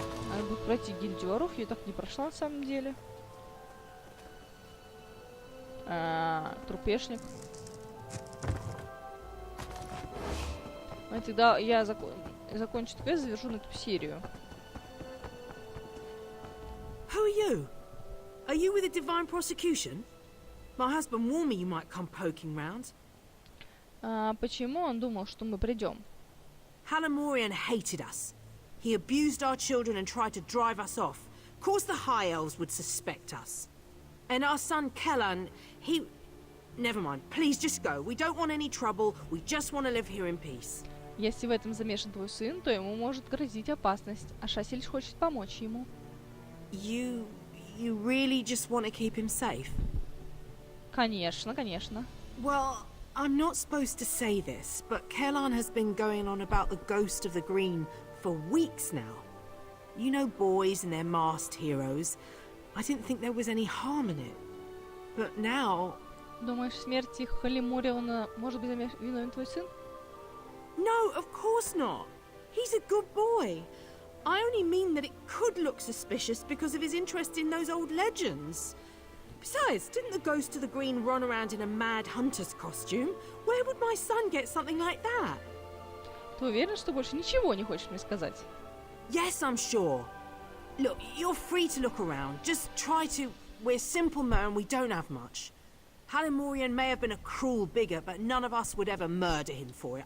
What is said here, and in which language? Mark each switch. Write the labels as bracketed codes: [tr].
[ru] Надо будет пройти гильдию воров. Я так не прошла на самом деле. Трупешник. А тогда я закончу квест, завершу на эту серию. [en] Who are you? Are you with the Divine Prosecution? My husband warned me you might come poking round. [ru] Почему он думал, что мы придем? [en] Halamorian hated us. He abused our children and tried to drive us off. Of course the High Elves would suspect us. And our son Kerrgan, he... Never mind. Please just go. We don't want any trouble. We just want to live here in peace. [ru] Если в этом замешан твой сын, то ему может грозить опасность. Ашасси лишь хочет помочь ему. [en] You really just want to keep him safe? [ru] Конечно, конечно. [en] Well, I'm not supposed to say this, but Kerrgan has been going on about the ghost of the green for weeks now. You know boys and their masked heroes. I didn't think there was any harm in it. But now... [ru] Думаешь, в смерти Халимориона может быть виновен твой сын? [en] No, of course not. He's a good boy. I only mean that it could look suspicious because of his interest in those old legends. Besides, didn't the ghost of the green run around in a mad hunter's costume? Where would my son get something like that? [ru] Ты уверен, что больше ничего не хочешь мне сказать? [en] Yes, I'm sure. Look, you're free to look around. Just try to... We're simple men, we don't have much. Halamorian may have been a cruel bigot, but none of us would ever murder him for it.